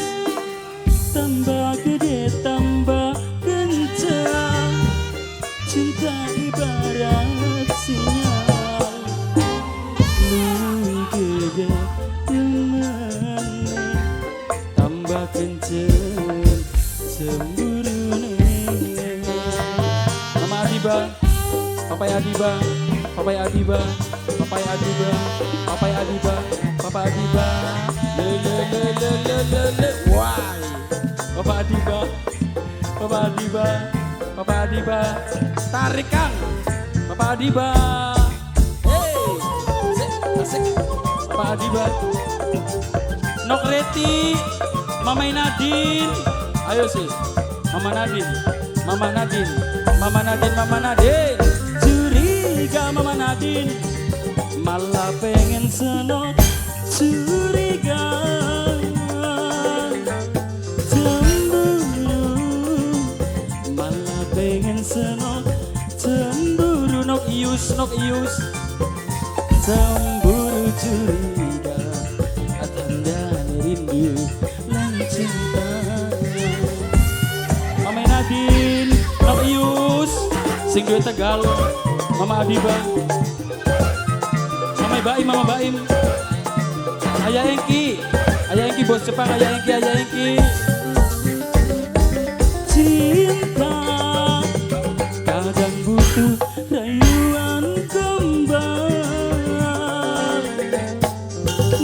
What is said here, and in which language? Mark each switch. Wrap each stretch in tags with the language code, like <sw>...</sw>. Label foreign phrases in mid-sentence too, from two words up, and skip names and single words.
<id>Tambah gede tambah kencang, cinta ibarat sinyal,</id> <jv>luwih gede demene tambah kencang cemburune. Mama Adiba, Papa Adiba, Papa Adiba, Papa Adiba, Papa Adiba, Papa Adiba, le, why? Papa Adiba, Papa Adiba, Papa Adiba, tarik Kang, Papa Adiba, hey, asik, Papa Adiba, Nok Reti, Mama Nadine, ayo sih, Mama Nadine, Mama Nadine, Mama Nadine, Mama Nadine. Curiga Mama Nadine, malah pengen senok, curiga, cemburu, malah pengen senok, cemburu. Nok Iyus, Nok Iyus, cemburu curiga, tanda rindu lan cinta. Mama Nadine, Nok Iyus, sing duwe Tegal, Mama Adiba, Mama Baim, Mama Baim, Ayah Engki, bos Jepang, Ayah Engki.</jv> <id>Cinta kadang butuh rayuan kembang,</id>